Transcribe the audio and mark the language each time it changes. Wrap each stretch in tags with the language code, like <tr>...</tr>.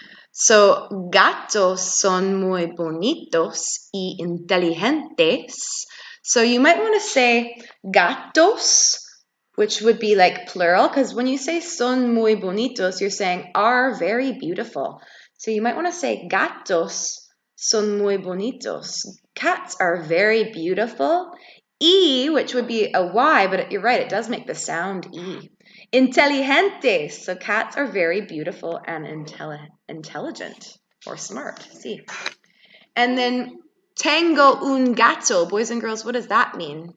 <es>So gatos son muy bonitos y inteligentes.</es> <en>So you might want to say gatos, which would be like plural, because when you say</en> <es>son muy bonitos,</es> <en>you're saying are very beautiful. So you might want to say</en> <es>gatos son muy bonitos.</es> <en>Cats are very beautiful. E, which would be a Y, but you're right, it does make the sound E. Inteligentes. So cats are very beautiful and intelligent or smart. See. And then</en> <es>tengo un gato.</es> <en>Boys and girls, what does that mean?</en>